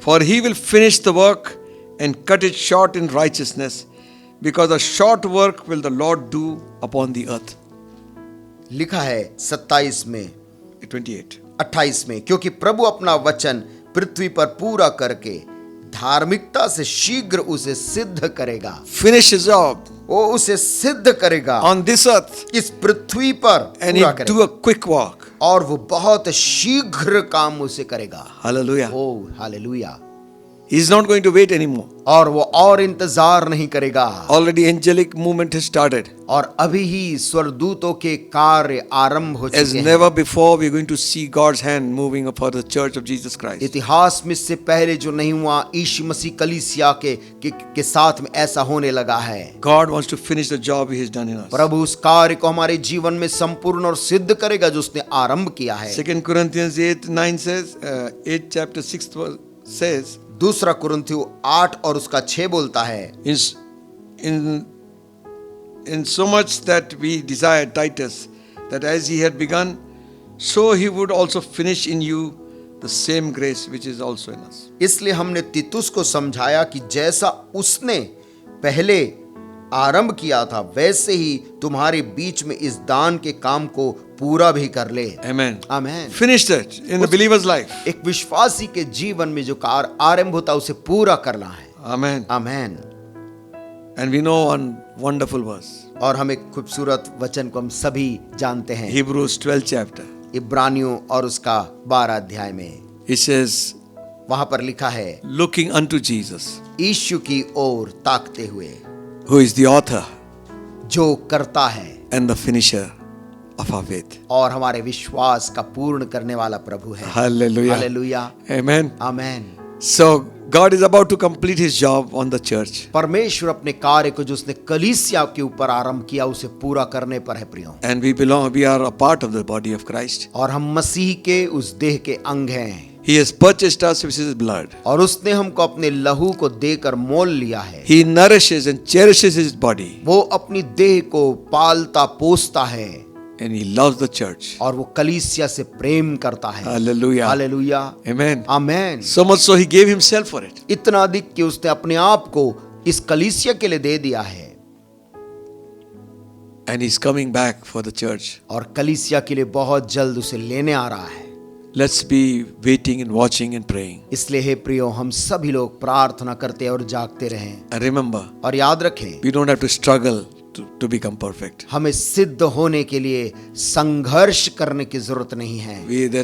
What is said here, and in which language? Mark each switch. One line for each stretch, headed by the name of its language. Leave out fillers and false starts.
English: For he will finish the work and cut it short in righteousness, because a short work will the Lord do upon the earth.
Hindi: लिखा है 27 में, 28. 28 में, क्योंकि प्रभु अपना वचन पृथ्वी पर पूरा करके धार्मिकता से शीघ्र उसे सिद्ध करेगा।
English: Finish his job
Hindi: वो उसे सिद्ध करेगा
English: on this earth,
Hindi: इस पृथ्वी पर
English: and
Hindi: पूरा
English: he'll do
Hindi: करेगा,
English: a quick walk.
Hindi: और वो बहुत शीघ्र काम उसे करेगा।
English: Hallelujah.
Hindi: O hallelujah.
English: He's not going to wait anymore.
Hindi: और वो और इंतजार नहीं करेगा।
English: Already angelic movement has started.
Hindi: और अभी ही स्वर्गदूतों के कार्य आरंभ हो
English: As
Hindi: चुके हैं।
English: never before, we're going to see God's hand moving for the church of Jesus Christ.
Hindi: इतिहास में इससे पहले जो नहीं हुआ, यीशु मसीह कलीसिया के साथ में ऐसा होने लगा है।
English: God wants to finish the job He has done in us.
Hindi: प्रभु उस कार्य को हमारे जीवन में संपूर्ण और सिद्ध करेगा जो उसने आरंभ किया है।
English: 2 Corinthians 8:9 says, 8 chapter 6 says,
Hindi: दूसरा कुरिन्थियों 8 और उसका 6 बोलता है,
English: in so much that we desire Titus, that as he had begun, so he would also finish in you the same grace which is also in us.
Hindi: इसलिए हमने तीतुस को समझाया कि जैसा उसने पहले आरंभ किया था वैसे ही तुम्हारे बीच में इस दान के काम को पूरा भी कर ले।
English: Amen.
Hindi: आमीन।
English: Finish that in the believer's life.
Hindi: एक विश्वासी के जीवन में जो कार्य आरंभ होता है उसे पूरा करना है।
English: Amen.
Hindi: आमीन।
English: And we know one wonderful verse.
Hindi: और हम एक खूबसूरत वचन को हम सभी जानते हैं,
English: Hebrews 12 chapter.
Hindi: इब्रानियों और उसका 12 अध्याय में
English: It says,
Hindi: वहां पर लिखा है,
English: looking unto Jesus,
Hindi: यीशु की ओर ताकते हुए,
English: who is the author
Hindi: जो करता है
English: and the finisher of our faith.
Hindi: और हमारे विश्वास का पूर्ण करने वाला प्रभु है।
English: Hallelujah.
Hindi: हालेलुया।
English: Amen.
Hindi: आमीन।
English: So God is about to complete His job on the church.
Hindi: परमेश्वर अपने कार्य को जो उसने कलीसिया के ऊपर आरंभ किया उसे पूरा करने पर है प्रियो।
English: And we are a part of the body of Christ.
Hindi: और हम मसीह के उस देह के अंग हैं।
English: He has purchased us with His blood.
Hindi: और उसने हमको अपने लहू को देकर मोल लिया है।
English: He nourishes and cherishes His body.
Hindi: वो अपनी देह को पालता पोसता है।
English: And He loves the church.
Hindi: और वो कलीसिया से प्रेम करता है।
English: Hallelujah.
Hindi: हालेलुया।
English: Amen.
Hindi: आमीन।
English: So much so He gave Himself for it.
Hindi: इतना अधिक कि उसने अपने आप को इस कलीसिया के लिए दे दिया है।
English: And He's coming back for the church.
Hindi: और कलीसिया के लिए बहुत जल्द उसे लेने आ रहा है।
English: Let's be waiting and watching and praying.
Hindi: इसलिए हे प्रियो, हम सभी लोग प्रार्थना करते और जागते रहें।
English: And remember,
Hindi: और याद रखें,
English: we don't have to struggle to become perfect.
Hindi: हमें सिद्ध होने के लिए संघर्ष करने की जरूरत नहीं है।